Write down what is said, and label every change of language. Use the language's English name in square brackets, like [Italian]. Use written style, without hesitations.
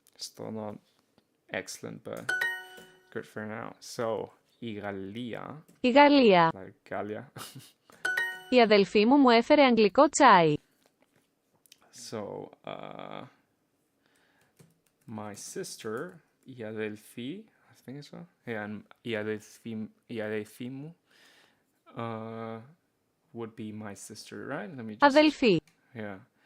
[English] Still not excellent, but good for now. [Greek] So, η Γαλλία. Η Γαλλία. [English] Like Gallia. [Greek] Η αδελφή μου έφερε αγγλικό τσάι. [English] So, my sister, [Greek] η αδελφή, [English] I think so. Yeah, and [Greek] η αδελφή μου [English] would be my sister, right? Let me just. [Greek] Αδελφή. [English] Yeah.